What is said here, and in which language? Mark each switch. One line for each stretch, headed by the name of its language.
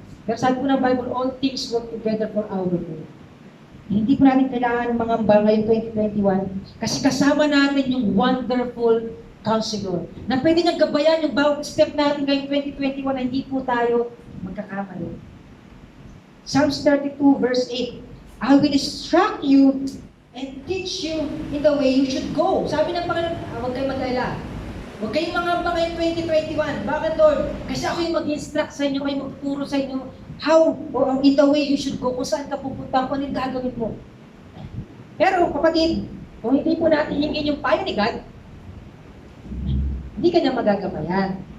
Filipino: Pero sabi po ng Bible,
English: all things work together for our good.
Filipino: Hindi po natin kailangan ng mga ngayong 2021 kasi kasama natin yung wonderful counselor na pwede niyang gabayan yung bawat step natin ngayong 2021 na hindi po tayo magkakamali.
English: Psalms 32 verse 8, I will instruct you and teach you in the way you should go.
Filipino: Sabi ng Panginoon, huwag kayong mag-alala. Huwag kayong mangamba ngayong 2021. Bakit, Lord? Kasi ako yung mag-instruct sa inyo, kayo magtuturo sa inyo
English: how or in the way you should go,
Filipino: kung saan ka pupunta, kung ano yung gagawin mo. Pero, kapatid, kung hindi po natin hingin yung payo ni God, hindi ka niya magagabayan.